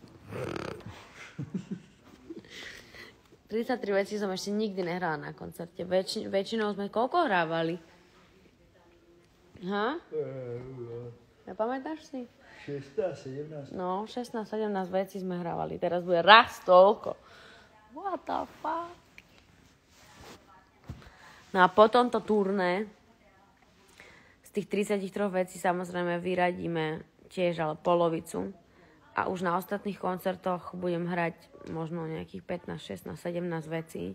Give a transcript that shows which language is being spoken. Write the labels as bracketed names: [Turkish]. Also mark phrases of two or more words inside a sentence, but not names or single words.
[Slovak] 33 vecí som ešte nikdy nehrala na koncerte. Väčšinou sme koľko hrávali? Ha? Nepamätáš si? 16, 17. No, 16-17 vecí sme hrávali. Teraz bude raz toľko. [English] What the fuck? [Slovak] No a po tomto turné z tých 33 vecí samozrejme vyradíme tiež ale polovicu. A už na ostatných koncertoch budem hrať možno nejakých 15, 16, 17 vecí.